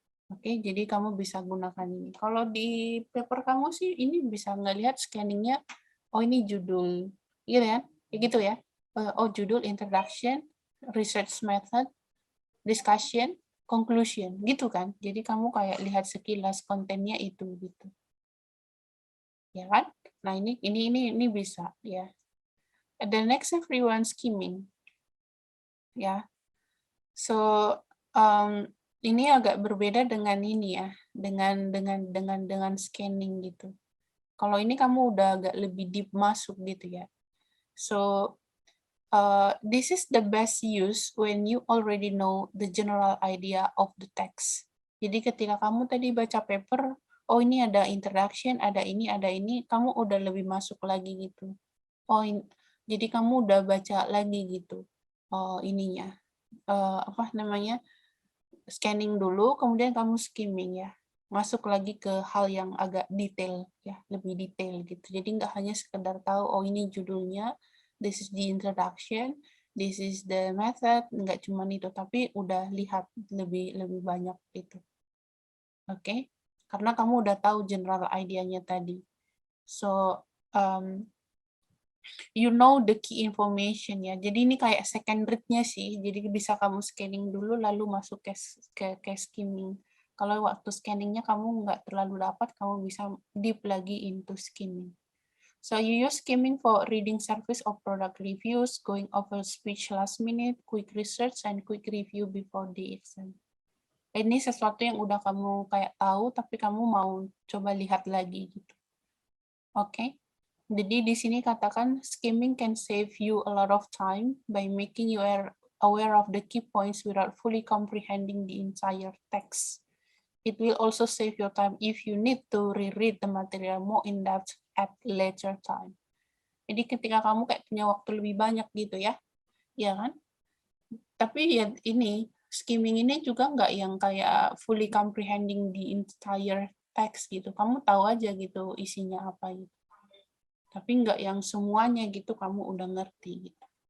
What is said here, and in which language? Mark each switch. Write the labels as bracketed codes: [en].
[id] Oke, jadi kamu bisa gunakan ini. Kalau di paper kamu sih ini bisa ngelihat scanningnya, oh ini judul, gitu ya, kayak gitu ya. Oh judul, introduction, research method, discussion, conclusion, gitu kan. Jadi kamu kayak lihat sekilas kontennya itu gitu. Ya kan? Nah, ini bisa ya. [en] The next everyone skimming. [id] Ya. So ini agak berbeda dengan ini ya, dengan scanning gitu. Kalau ini kamu udah agak lebih deep masuk gitu ya. [en] So this is the best use when you already know the general idea of the text. [id] Jadi ketika kamu tadi baca paper, oh ini ada introduction, ada ini, kamu udah lebih masuk lagi gitu. Oh, jadi kamu udah baca lagi gitu. Ininya, apa namanya? Scanning dulu, kemudian kamu skimming ya. Masuk lagi ke hal yang agak detail ya, lebih detail gitu. Jadi nggak hanya sekedar tahu, oh ini judulnya, [en] this is the introduction, this is the method, [id] nggak cuma itu, tapi udah lihat lebih banyak itu. Oke? Karena kamu udah tahu [en] general idea-nya tadi. So, you know the key information ya. [id] Jadi ini kayak second read-nya sih. Jadi bisa kamu scanning dulu lalu masuk ke skimming. Kalau waktu scanningnya kamu nggak terlalu dapat, kamu bisa deep lagi into skimming. [en] So you use skimming for reading service or product reviews, going over speech last minute, quick research, and quick review before the exam. [id] Ini sesuatu yang udah kamu kayak tahu, tapi kamu mau coba lihat lagi gitu. Oke. Jadi di sini katakan [en] skimming can save you a lot of time by making you aware of the key points without fully comprehending the entire text. It will also save your time if you need to reread the material more in depth at later time. [id] Jadi ketika kamu kayak punya waktu lebih banyak gitu ya, ya kan? Tapi ya ini skimming ini juga nggak yang kayak [en] fully comprehending the entire text [id] gitu. Kamu tahu aja gitu isinya apa gitu. Tapi nggak yang semuanya gitu kamu udah ngerti gitu.